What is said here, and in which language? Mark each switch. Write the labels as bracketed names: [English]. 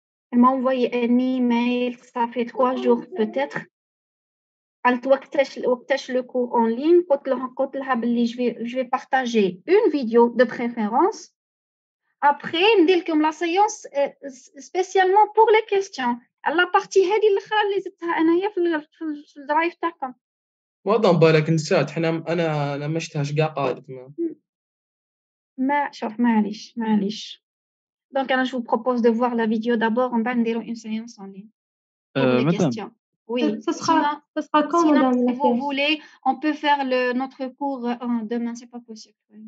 [French] Elle m'a envoyé un email, ça fait 3 jours peut-être. [Arabic] قالت وقتاش [French] le cours en ligne [Arabic] قلت لها باللي [French] je vais partager une vidéo de préférence. Après [Arabic] ندير لكم [French] la séance spécialement pour les questions. la partie [Arabic] هذه الاخرى اللي زدتها انايا في الدرايف تاعكم. مادام بالك نسات حنا انا ما شفتهاش كاع قالت ما شوف معليش. [French] Donc je vous propose de voir la vidéo d'abord on va [Arabic] نديرو [French] une séance en ligne pour les madame. questions. Oui. Ça sera quand, Sinon, madame si vous voulez, on peut faire notre cours demain, c'est pas possible.